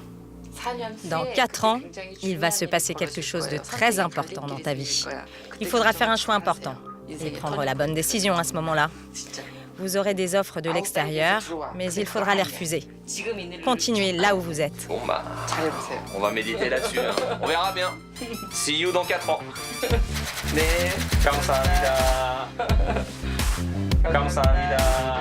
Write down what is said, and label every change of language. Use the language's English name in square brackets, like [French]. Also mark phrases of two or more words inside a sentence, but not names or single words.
[French] Dans 4 ans, il va se passer quelque chose de très important dans ta vie. Il faudra faire un choix important et prendre la bonne décision à ce moment-là. Vous aurez des offres de l'extérieur, mais il faudra les refuser. Continuez là où vous êtes. Bon bah, on va méditer là-dessus. Hein. On verra bien. [English] See you [French] dans 4 ans. [Korean] 네, 감사합니다. 감사합니다.